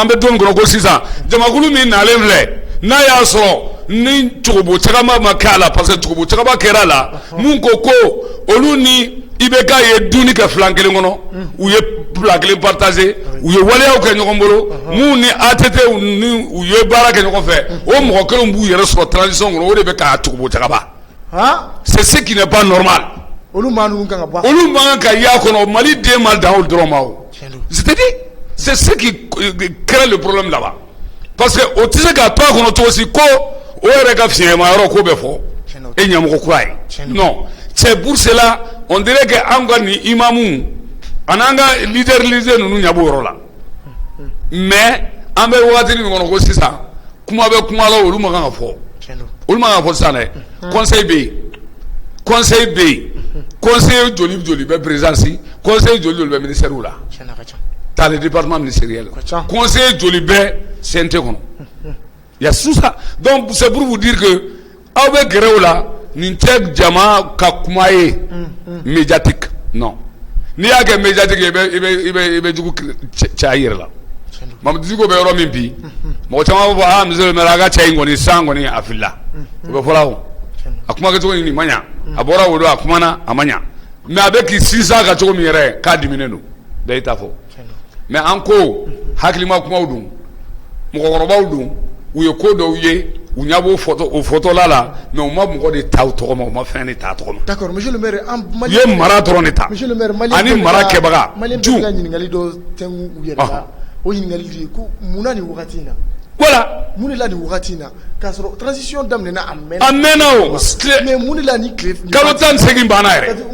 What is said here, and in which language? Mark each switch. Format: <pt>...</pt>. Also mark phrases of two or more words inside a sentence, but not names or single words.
<bm>an bɛ don min kɔnɔ ko sisan jamakulu min nalen filɛ n'a y'a sɔrɔ ni cogobo cagama ma kɛ a la</bm> <fr>parce que</fr> <bm>cogobo cagama kɛra a la mun ko olu ni IBK ye dunni kɛ filan kelen kɔnɔ u ye filan kelen partager u ye waleyaw kɛ ɲɔgɔn bolo mun ni ATT ni u ye baara kɛ ɲɔgɔn fɛ o mɔgɔ kelenw b'u yɛrɛ sɔrɔ transition kɔnɔ o de bɛ k'a cogobo cagaba c'est</bm> <fr>ce qui n'est pas normal</fr> <bm>olu man kan ka y'a kɔnɔ Mali den ma dan o dɔrɔn ma o</bm> <fr>c'est-à-dire c'est ce qui crée le problème là-bas parce que</fr> <bm>o tɛ se k'a to a kɔnɔ cogo si ko o yɛrɛ ka fiɲɛma yɔrɔ ko bɛ fɔ e ɲɛmɔgɔ kura ye</bm> <fr>non c'est pour cela on dirait que</fr> <bm>an ka nin imamu an'an ka</bm> <fr>leader religieux</fr> <bm>ninnu ɲɛ b'o yɔrɔ la mais an bɛ wagati min kɔnɔ ko sisan kuma bɛ kuma la olu ma kan ka fɔ olu ma kan ka fɔ sisan dɛ conseil bɛ yen conseil joli bɛ présidence conseil joli bɛ ministère la</bm> <fr>dans les départements ministériels</fr> <bm>conseil joli bɛ CNT kɔnɔ</bm> <fr>il y a tout ça donc c'est pour vous dire que</fr> <bm>aw bɛ gɛrɛ o la nin tɛ jama ka kuma ye</bm> <fr>médiatique non</fr> <bm>n'i y'a kɛ médiatique i bɛ jugu cɛ i yɛrɛ la Mamadou Diko bɛ yɔrɔ min bi mɔgɔ caman b'a fɔ</bm> <fr>monsieur le maire</fr> <bm>a ka cɛ in kɔni san kɔni a filila o bɛ fɔla o a kuma kɛcogo nin ma ɲa a bɔra o don a kumana a ma ɲa mais a bɛ k'i sinsin a kan cogo min yɛrɛ k'a diminen don bɛɛ y'i ta fɔ mais an ko hakilima kumaw don mɔgɔkɔrɔbaw don u ye ko dɔw ye u ɲɛ b'o fɔtɔla la mais u ma mɔgɔ de ta u tɔgɔ ma u ma fɛn de ta tɔgɔ ma</bm> <fr>d'accord monsieur le maire</fr> <bm>u ye mara dɔrɔn de ta ani mara kɛbaga ju ɲininkali dɔ tɛngu u yɛrɛ la o ɲininkali de ye ko munna nin wagati in na voilà mun de la nin wagati in na k'a sɔrɔ transition daminɛna a mɛnna o mais mun de la ni tile kalo 18 banna yɛrɛ</bm>